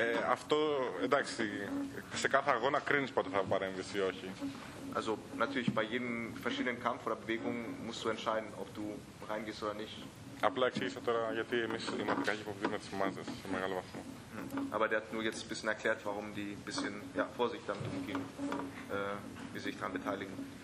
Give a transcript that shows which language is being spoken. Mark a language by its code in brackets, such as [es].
[el] Αυτό, εντάξει, σε κάθε αγώνα κρίνεις πότε θα παρέμβεις ή όχι. [de] Also natürlich bei jedem verschiedenen Kampf oder Bewegung musst du entscheiden, ob du reingehst oder nicht. [el] Απλά εξήγησα τώρα γιατί εμείς είμαστε κάποιοι που βγαίνουμε τις μάζες σε μεγάλο βαθμό. [de] Aber der hat nur jetzt ein bisschen erklärt, warum die ein bisschen ja, Vorsicht damit umgehen, wie sie sich daran beteiligen.